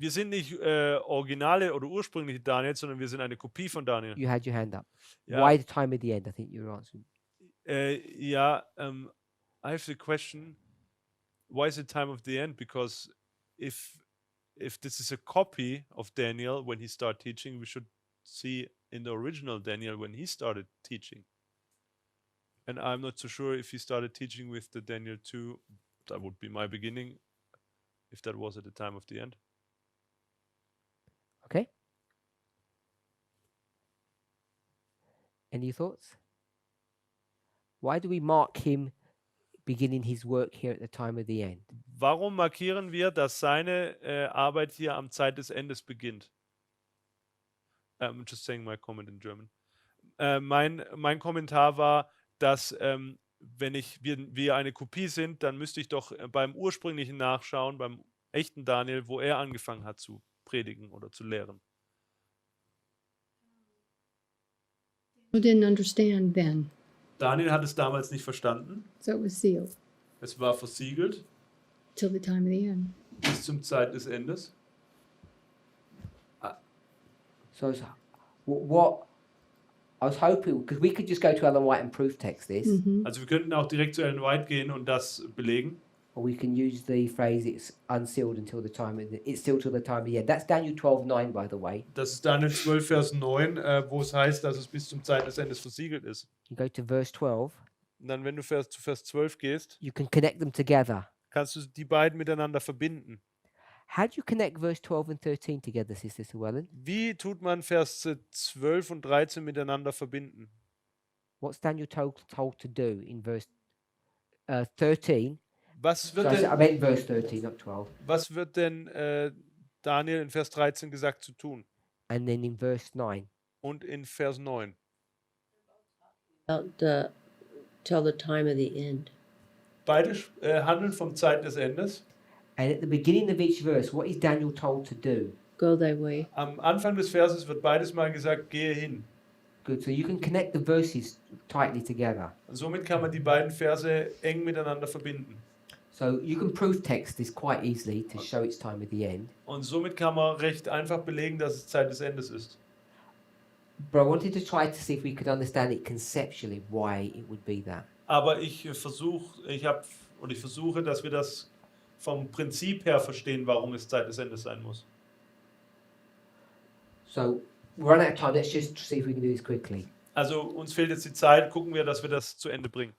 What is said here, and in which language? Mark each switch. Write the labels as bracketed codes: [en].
[de] Wir sind nicht originale oder ursprüngliche Daniel, sondern wir sind eine Kopie von Daniel. [en] You had your hand up. [de] Ja. [en] Why the time of the end? I think you were answering. I have the question, why is the time of the end? Because if this is a copy of Daniel when he started teaching, we should see in the original Daniel when he started teaching. And I'm not so sure if he started teaching with the Daniel 2, that would be my beginning, if that was at the time of the end. Okay. Any thoughts? Why do we mark him beginning his work here at the time of the end? [de] Warum markieren wir, dass seine Arbeit hier am Zeit des Endes beginnt? [en] I'm just saying my comment in German. [de] Mein Kommentar war, dass wenn wir eine Kopie sind, dann müsste ich doch beim ursprünglichen nachschauen, beim echten Daniel, wo er angefangen hat zu predigen oder zu lehren. [en] Who didn't understand then, [de] Daniel hat es damals nicht verstanden. [en] so it was sealed [de] Es war versiegelt [en] till the time of the end. [de] bis zum Zeit des Endes. [en] So what I was hoping, because we could just go to Ellen White and proof text this, [de] Also wir könnten auch direkt zu Ellen White gehen und das belegen. [en] or we can use the phrase it's unsealed until the time of it's sealed till the time of the end. That's Daniel 12:9, by the way. [de] Das ist Daniel 12, Vers 9, wo es heißt, dass es bis zum Zeit des Endes versiegelt ist. [en] You go to verse 12, [de] Und dann, wenn du zu Vers 12 gehst, [en] you can connect them together. [de] kannst du die beiden miteinander verbinden. [en] How do you connect verse 12 and 13 together, Sister Llewellyn? [de] Wie tut man Vers 12 und 13 miteinander verbinden? [en] What's Daniel told to do in verse 13? [de] Was [en] So [de] wird [en] I [de] denn, [en] meant verse 13, not 12. [de] was wird denn Daniel in Vers 13 gesagt zu tun? [en] And then in verse 9. [de] Und in Vers 9? [en] About till the time of the end. [de] Beide handeln vom Zeit des Endes. [en] And at the beginning of each verse, what is Daniel told to do? Go thy way. [de] Am Anfang des Verses wird beides mal gesagt, gehe hin. [en] Good. So you can connect the verses tightly together. [de] Und somit kann man die beiden Verse eng miteinander verbinden. [en] So you can proof text this quite easily to show its time at the end. [de] Und somit kann man recht einfach belegen, dass es Zeit des Endes ist. [en] But I wanted to try to see if we could understand it conceptually, why it would be that. [de] Aber ich versuche, dass wir das vom Prinzip her verstehen, warum es Zeit des Endes sein muss. [en] So we're running out of time. Let's just see if we can do this quickly. [de] Also uns fehlt jetzt die Zeit, gucken wir, dass wir das zu Ende bringen.